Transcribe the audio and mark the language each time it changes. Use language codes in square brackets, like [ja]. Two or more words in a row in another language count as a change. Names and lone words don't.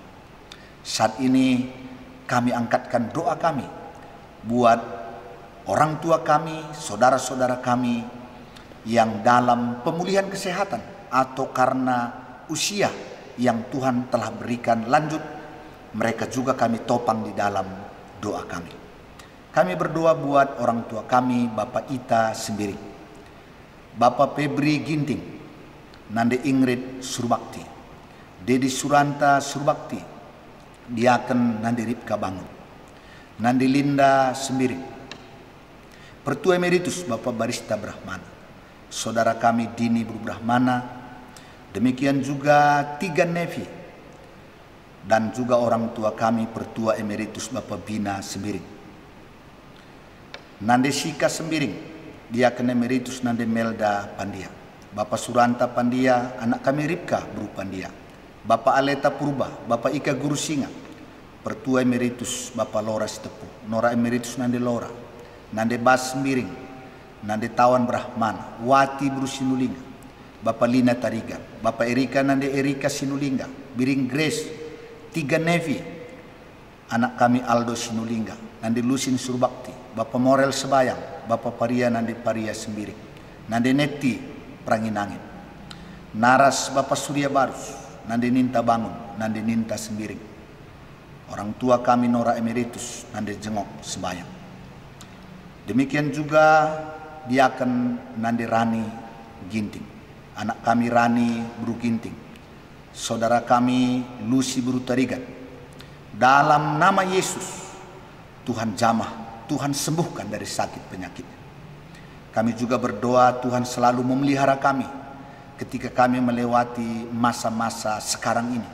[id] Saat ini kami angkatkan doa kami buat orang tua kami, saudara-saudara kami yang dalam pemulihan kesehatan atau karena usia yang Tuhan telah berikan lanjut, mereka juga kami topang di dalam doa kami. Kami berdoa buat orang tua kami, Bapak Ita Sembiring, Bapak Febri Ginting, Nande Ingrid Surbakti, Dedi Suranta Surbakti, Diaken Nande Ripka Bangun, Nande Linda Sembiring, Pertua Emeritus Bapak Barista Brahmana, saudara kami Dini Bru Brahmana, demikian juga 3 nevi dan juga orang tua kami Pertua Emeritus Bapak Bina Sembiring, Nande Sika Sembiring, Diaken Emeritus Nande Melda Pandia, Bapak Suranta Pandia, anak kami Ripka Bru Pandia, Bapak Aleta Purba, Bapak Ika Guru Singa, Pertua Emeritus Bapak Lora Sitepu, Nora Emeritus Nande Lora, Nande Bas Sembiring, Nande Tawan Brahmana, Wati Bru Sinulinga, Bapak Lina Tarigan, Bapak Erika Nande Erika Sinulinga, Biring Grace, 3 nevi, anak kami Aldo Sinulinga, Nande Lusin Surbakti, Bapak Morel Sebayang, Bapak Paria Nande Paria Sembiring, Nande Neti Pranginangin, Naras Bapak Surya Barus, Nande Ninta Bangun, Nande Ninta Sembiring, orang tua kami Nora Emeritus, Nande Jengok Sebayang. Demikian juga Diaken Nande Rani Ginting, anak kami Rani Bru Ginting, saudara kami Lucy Bru Tarigan. Dalam nama Yesus, Tuhan jamah, Tuhan sembuhkan dari sakit penyakit. Kami juga berdoa Tuhan selalu memelihara kami ketika kami melewati masa-masa sekarang ini.